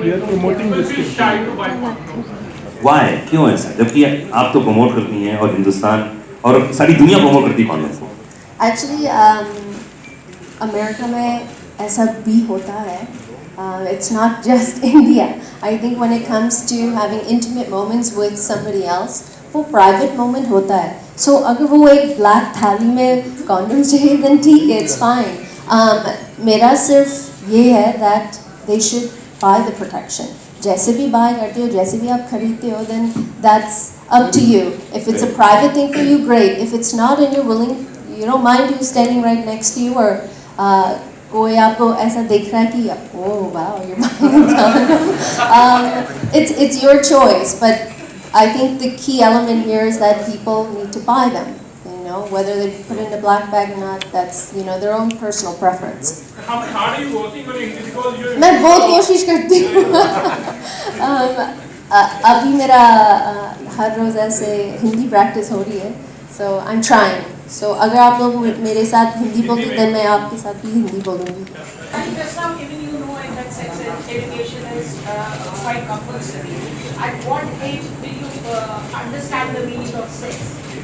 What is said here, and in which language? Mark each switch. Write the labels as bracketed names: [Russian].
[English] We are promoting People this feel thing. shy to buy condoms. Why? [Hindi] क्यों ऐसा? जबकि आप तो प्रमोट करती हैं और हिंदुस्तान और सारी दुनिया प्रमोट करती है कॉन्डम को. [English] Actually, [Hindi] अमेरिका में ऐसा भी होता है. [English] It's not just India. I think when it comes to having intimate moments with somebody else, [Hindi] वो private moment होता है. [English] So [Hindi] अगर वो एक [English] black [Hindi] थाली में condoms चाहिए, [English] then [Hindi] ठीक है, [English] it's fine. [Hindi] मेरा सिर्फ ये है [English] that they should buy the protection. [Hindi] जैसे भी buy करते हो, जैसे भी आप खरीदते हो, [English] then that's up to you. If it's a private thing for you, great. If it's not and you're willing, you don't mind who's standing right next to you, or [Hindi] कोई आपको ऐसा देख रहा है कि [English] oh wow you're buying a condom. It's your choice, but I think the key element here is that people need to buy them. You know, whether they put it in a black bag or not, that's, you know, their own personal preference. How hard are you working on it? Because you're... [Hindi] मैं बहुत कोशिश करती हूँ. अभी मेरा हर रोज ऐसे Hindi practice हो रही है, [English] so I'm trying. So [Hindi] अगर आप लोग मेरे साथ हिंदी बोलते हैं, [English] then [Hindi] मैं आपके साथ भी हिंदी बोलूँगी. And just now, even you know that sex education is quite compulsory. At what age do you understand the meaning of sex?